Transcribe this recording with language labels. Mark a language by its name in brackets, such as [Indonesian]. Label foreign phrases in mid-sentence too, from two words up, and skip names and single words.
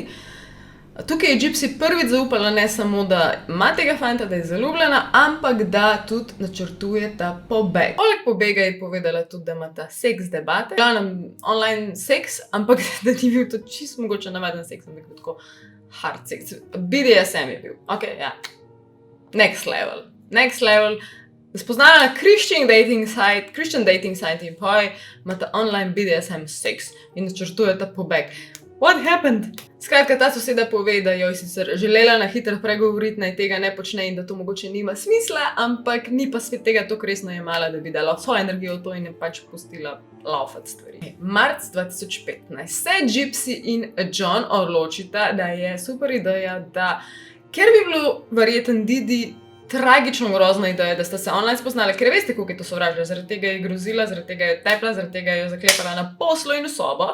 [Slovenian] Tukaj je Gypsy prvič zaupala ne samo, da ima tega fanta, da je zaljubljena, ampak da tudi načrtuje ta pobeg. Poleg pobega je povedala tudi, da ima ta seks debate, glavnem online seks, ampak da ni bil to čisto mogoče navaden seks, ampak tako hard seks. BDSM je bil, ok, ja. [English] Next level. [Slovenian] spoznala na [English] Christian dating site [Slovenian] in poj imata online BDSM seks in načrtujeta pobeg. [English] What happened? [Slovenian] Skratka, ta soseda pove, da jo je sicer želela na hitro pregovoriti, naj tega ne počne in da to mogoče nima smisla, ampak ni pa svet tega tako resno jemala, da bi dala svojo energijo v to in je pač pustila laufati stvari. Marc 2015 se Gypsy in John odločita, da je super ideja, da ker bi bilo verjetno Didi tragično grozna ideja, da sta se online spoznala, ker veste, koliko je to sovražila, zaradi tega je grozila, zaradi tega je tepla, zaradi tega je zaklepala na poslu in v sobo.